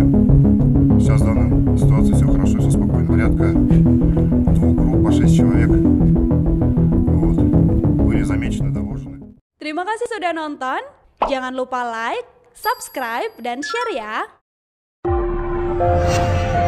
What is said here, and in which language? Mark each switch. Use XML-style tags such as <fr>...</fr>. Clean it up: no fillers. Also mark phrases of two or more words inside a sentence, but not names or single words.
<ru>Сейчас в данной ситуации все хорошо, все спокойно. Порядка 2 групп по 6 человек были замечены, доложены.</ru> <id>Terima kasih sudah nonton, jangan lupa like, subscribe, dan share ya.</id>